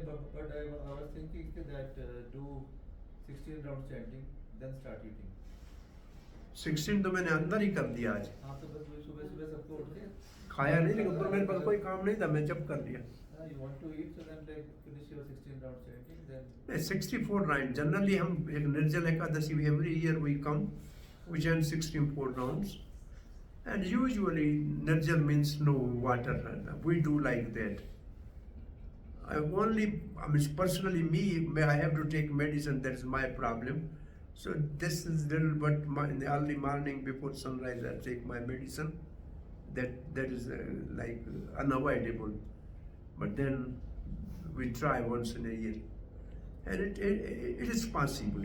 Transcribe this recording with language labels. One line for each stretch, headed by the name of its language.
English: But I was thinking that do 16 round chanting, then start eating.
Hindi: 16 तो मैंने अंदर ही कर दिया आज। हाँ, तो बस वही सुबह सबको उठ के खाया नहीं, लेकिन ऊपर मेरे पास कोई काम नहीं था, मैं जब कर लिया।
English: You want to eat, so then like finish your 16 round chanting, then
Hindi: 64 round generally हम एक निर्जल Ekadashi
English: Every year we come, we chant 64 rounds, and usually nirjala means no water, we do like that. I mean personally I have to take medicine, that is my problem. So this is little, but in the early morning before sunrise I take my medicine. That is like unavoidable. But then we try once in a year, and it is possible.